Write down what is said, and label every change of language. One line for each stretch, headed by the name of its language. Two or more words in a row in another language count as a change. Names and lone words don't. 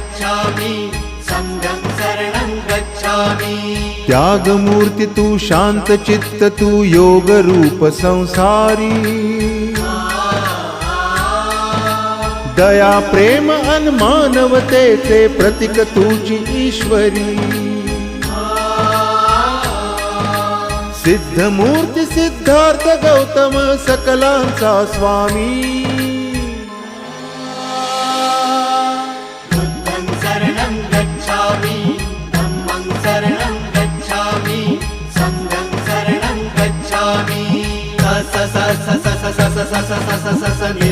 Pali: गच्छामि संघं शरणं गच्छामि।
Marathi: त्यागमूर्ति तू शांत चित्त तू योग रूप संसारी, दया प्रेम अन मानवतेचे प्रतीक तुझी ईश्वरी। सिद्धमूर्ती सिद्धार्थ गौतम सकलांचा स्वामी,
Pali: बुद्धं शरणं गच्छामि धम्मं शरणं गच्छामि संघं शरणं गच्छामि। स स स स स स स स स स स